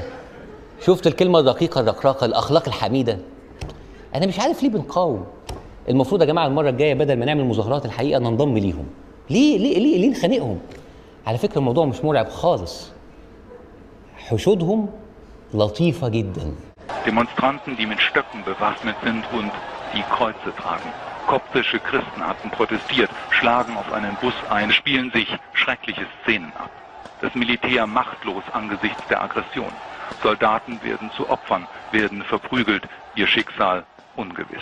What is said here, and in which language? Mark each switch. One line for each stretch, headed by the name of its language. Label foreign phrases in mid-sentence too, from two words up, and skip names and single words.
Arabic: شفتوا الكلمة الدقيقة الرقراقة، الأخلاق الحميدة؟ أنا مش عارف ليه بنقاوم. المفروض يا جماعة المرة الجاية بدل ما نعمل مظاهرات الحقيقة ننضم ليهم. ليه نخانقهم؟ على فكرة الموضوع مش مرعب خالص. حشودهم لطيفة جدا.
German: Demonstranten, die mit Stöcken bewaffnet sind und die Kreuze tragen. Koptische Christen hatten protestiert, schlagen auf einen Bus ein, spielen sich schreckliche Szenen ab. Das Militär machtlos angesichts der Aggression. Soldaten werden zu Opfern, werden verprügelt, ihr Schicksal ungewiss.